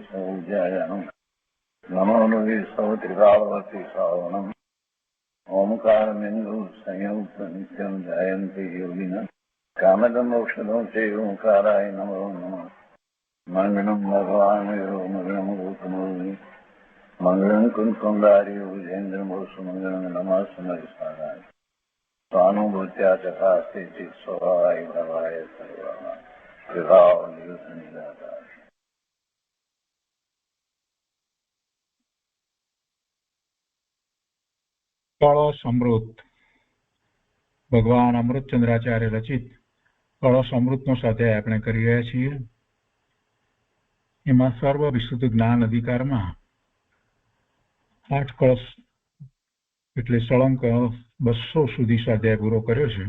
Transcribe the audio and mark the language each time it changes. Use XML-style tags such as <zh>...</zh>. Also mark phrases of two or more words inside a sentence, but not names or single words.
<sa>सौज्यायानं नमो लोये सौत्रिकावती सावनं ओंकारमिन्दु संयुक्त नित्यं ध्यायन्ति योगिनः कामदं मोक्षदं चैव ओंकाराय नमो नमः मङ्गलं भगवान् मङ्गलं गौतमोऽग्नि मङ्गलं कुन्कुण्डार्यो विजेन्द्रमोसुमङ्गलं नमः समयसाराय स्वानुभूत्या चकास्ते चित् स्वभावाय भवाय सर्वाः विभाव निदाताय।</sa> <gu>કળશ અમૃત ભગવાન અમૃતચંદ્રાચાર્ય રચિત કળશ અમૃતનો સ્વાધ્યાય આપણે કરી રહ્યા છીએ. એમાં સર્વ વિશુદ્ધ જ્ઞાન અધિકારમાં 8 કળશ એટલે સળંગ 200 સુધી સ્વાધ્યાય પૂરો કર્યો છે.</gu>